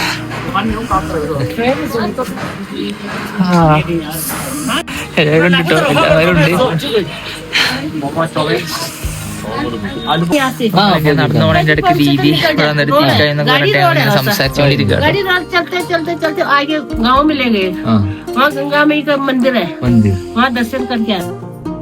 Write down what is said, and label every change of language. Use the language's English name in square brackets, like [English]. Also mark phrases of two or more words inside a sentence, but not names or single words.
[Malayalam] എല്ലാവരും ഉണ്ട് കേട്ടോ, എല്ലാവരും ഉണ്ട്. നടന്നു പോണതിന്റെ ഇടയ്ക്ക് ദീദി ഇവിടെ വന്നിട്ട് തീക്കായെന്നൊക്കെ പറഞ്ഞിട്ട് ഞങ്ങൾ സംസാരിച്ചുകൊണ്ടിരിക്കുകയാണ്. [Hindi] गाँव मिलेंगे, वहाँ गंगा में एक मंदिर है, वहाँ दर्शन करके आए.